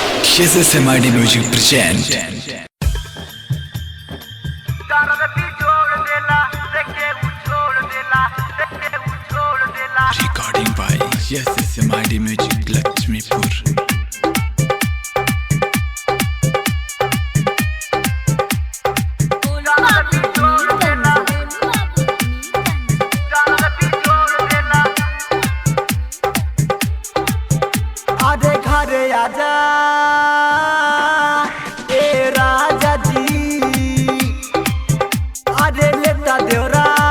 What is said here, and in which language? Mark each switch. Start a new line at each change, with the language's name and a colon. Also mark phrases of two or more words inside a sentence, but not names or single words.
English: Yes, SMID Music present. Recording by Yes, SMID Music Lakshmipur.
Bhojpuri: आधे घरे आजा ए राजा जी, आधे लेता देवरा